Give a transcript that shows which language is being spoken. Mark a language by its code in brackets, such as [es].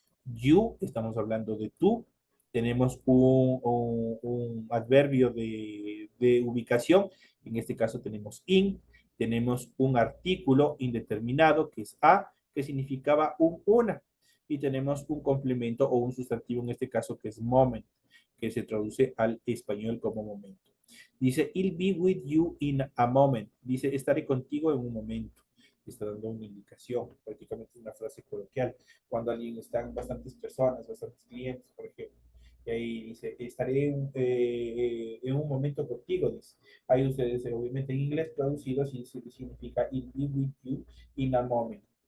[es] You, estamos hablando de tú. Tenemos un adverbio de ubicación. En este caso tenemos in. Tenemos un artículo indeterminado que es a, que significaba una. Y tenemos un complemento o un sustantivo en este caso que es moment, que se traduce al español como momento. [en] Dice, I'll be with you in a moment. [es] Dice, estaré contigo en un momento. Está dando una indicación, prácticamente una frase coloquial. Cuando alguien están bastantes personas, bastantes clientes, por ejemplo, y ahí dice, estaré en un momento contigo, dice. Ahí ustedes, obviamente en inglés traducido, significa [en] I'll be with you in a moment.